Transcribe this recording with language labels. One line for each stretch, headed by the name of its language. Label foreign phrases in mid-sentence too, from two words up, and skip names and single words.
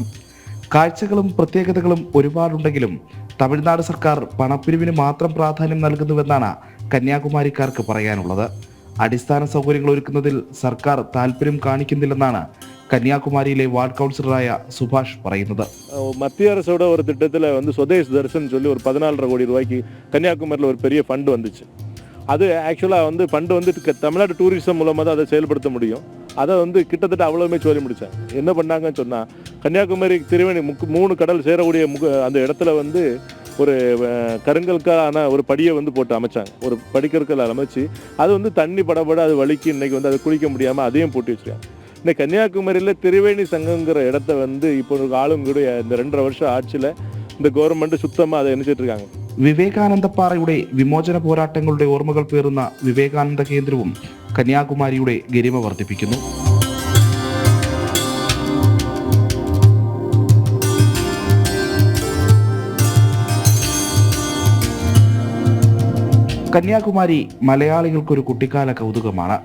Malayalam: കാഴ്ചകളും പ്രത്യേകതകളും ഒരുപാടുണ്ടെങ്കിലും തമിഴ്നാട് സർക്കാർ പണപ്പിരിവിന് മാത്രം പ്രാധാന്യം നൽകുന്നുവെന്നാണ് കന്യാകുമാരിക്കാർക്ക് പറയാനുള്ളത്. അടിസ്ഥാന സൗകര്യങ്ങൾ ഒരുക്കുന്നതിൽ സർക്കാർ താല്പര്യം കാണിക്കുന്നില്ലെന്നാണ് കന്യാകുമാരിയിലെ വാർഡ് കൗൺസിലറായ സുഭാഷ് പറയുന്നത്.
Tamil: மத்திய அரசோட ஒரு திட்டத்தில் சுதேஷ் தர்ஷன் சொல்லி ஒரு 14.5 கோடி ரூபாய்க்கு கன்னியாகுமரியில் ஒரு பெரிய ஃபண்டு வந்துச்சு. அது ஆக்சுவலாக ஃபண்டு தமிழ்நாடு டூரிசம் மூலமாக தான் அதை செயல்படுத்த முடியும். அதை கிட்டத்தட்ட அவ்வளோவுமே சொல்லி முடித்தாங்க. என்ன பண்ணாங்கன்னு சொன்னால், கன்னியாகுமரி திரிவேணி 3 கடல் சேரக்கூடிய அந்த இடத்துல ஒரு கருங்கற்கான ஒரு படியை போட்டு அமைச்சாங்க. ஒரு படிக்கற்கள் அமைச்சு அது தண்ணி படப்பட அது வலிக்கு இன்னைக்கு அதை குளிக்க முடியாமல் அதையும் போட்டு வச்சுருக்காங்க. இந்த கன்னியாகுமரியில் திரிவேணி சங்கங்கிற இடத்த இப்போ ஆளுங்களுடைய இந்த 2.5 வருஷம் ஆட்சியில் இந்த கவர்மெண்ட் சுத்தமாக அதை நினைச்சிட்டு இருக்காங்க.
Malayalam: വിവേകാനന്ദപ്പാറയുടെ വിമോചന പോരാട്ടങ്ങളുടെ ഓർമ്മകൾ പേറുന്ന വിവേകാനന്ദ കേന്ദ്രവും കന്യാകുമാരിയുടെ ഗരിമ വർദ്ധിപ്പിക്കുന്നു. കന്യാകുമാരി മലയാളികൾക്കൊരു കുട്ടിക്കാല കൗതുകമാണ്.